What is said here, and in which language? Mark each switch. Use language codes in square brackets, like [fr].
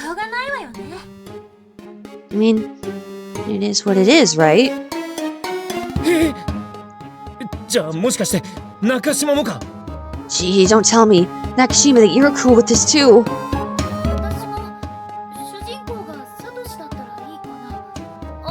[en] I mean, it is what it is, right? [ja] じゃあもしかして中島もか？ [en] Gee, don't tell me, Nakashima, that you're cool with this too. [ja] 私も主人公がサトシだったらいいかな。